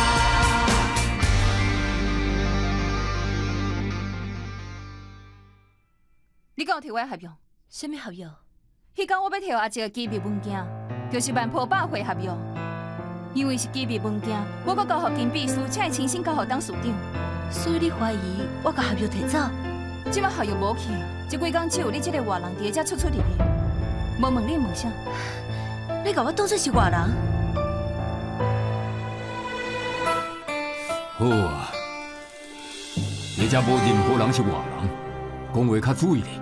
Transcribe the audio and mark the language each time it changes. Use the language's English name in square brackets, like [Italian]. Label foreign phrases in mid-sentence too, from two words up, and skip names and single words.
[Min Nan Chinese] 你敢有摕我合约？什么合约？迄天我要摕阿姐个机密文件，就是万破百回合约。因为是机密文件，我阁交互金秘书，请伊亲身交互董事长。所以你怀疑我甲合约摕走？即摆合约无去，这几工只有你这个外人伫遮出出入入。无问你问啥？你甲我当作是外人？好啊，你遮无任何人是外人，讲话较注意咧。